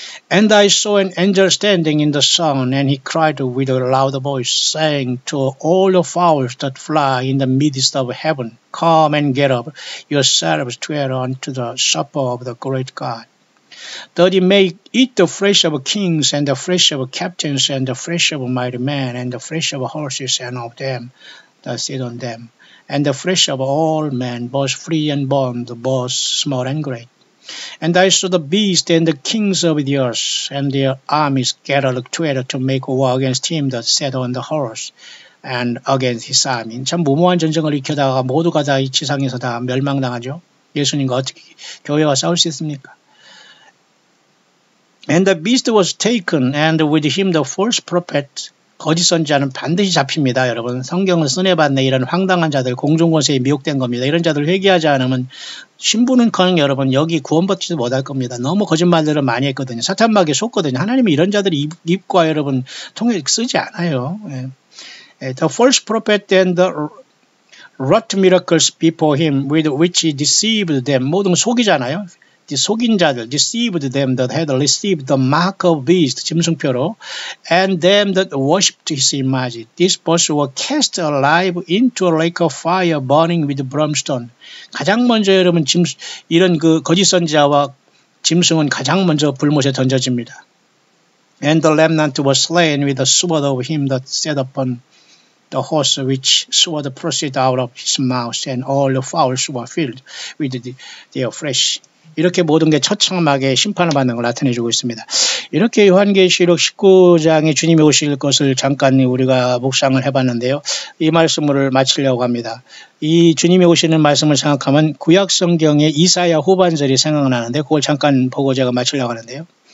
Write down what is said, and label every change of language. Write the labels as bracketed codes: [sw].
[en] And I saw an angel standing in the sun, and he cried with a loud voice, saying to all the fowls that fly in the midst of heaven, Come and get up yourselves to enter unto the supper of the great God, that he may eat the flesh of kings, and the flesh of captains, and the flesh of mighty men, and the flesh of horses, and of them that sit on them, and the flesh of all men, both free and bond, both small and great. And I saw the beast and the kings of the earth, and their armies gathered together to make war against him that sat on the horse, and against his army. [ko] 참 무모한 전쟁을 일으켜다가 모두가 다 이 지상에서 다 멸망당하죠. 예수님과 어떻게 교회와 싸울 수 있습니까? [en] And the beast was taken, and with him the false prophet. [ko] 거짓 선지자는 반드시 잡힙니다. 여러분, 성경을 쓴해봤네. 이런 황당한 자들, 공중권세에 미혹된 겁니다. 이런 자들 회개하지 않으면 신부는커녕 여러분 여기 구원받지도 못할 겁니다. 너무 거짓말들을 많이 했거든요. 사탄마귀에 속거든요. 하나님이 이런 자들이 입과 여러분 통해 쓰지 않아요. 예. [en] The false prophet then wrought miracles before him with which he deceived them. [ko] 모든 속이잖아요. 속인 자들, [en] deceived them that had received the mark of beast, [ko] 짐승표로, [en] and them that worshipped his image. These both were cast alive into a lake of fire burning with brimstone. [ko] 가장 먼저 여러분 이런 그 거짓 선지자와 짐승은 가장 먼저 불못에 던져집니다. [en] And the remnant was slain with the sword of him that sat upon the horse, which sword proceeded out of his mouth, and all the fowls were filled with their flesh. [ko] 이렇게 모든 게 처참하게 심판을 받는 걸 나타내주고 있습니다. 이렇게 요한계시록 19장에 주님이 오실 것을 잠깐 우리가 묵상을 해봤는데요. 이 말씀을 마치려고 합니다. 이 주님이 오시는 말씀을 생각하면 구약 성경의 이사야 후반절이 생각나는데 그걸 잠깐 보고 제가 마치려고 하는데요.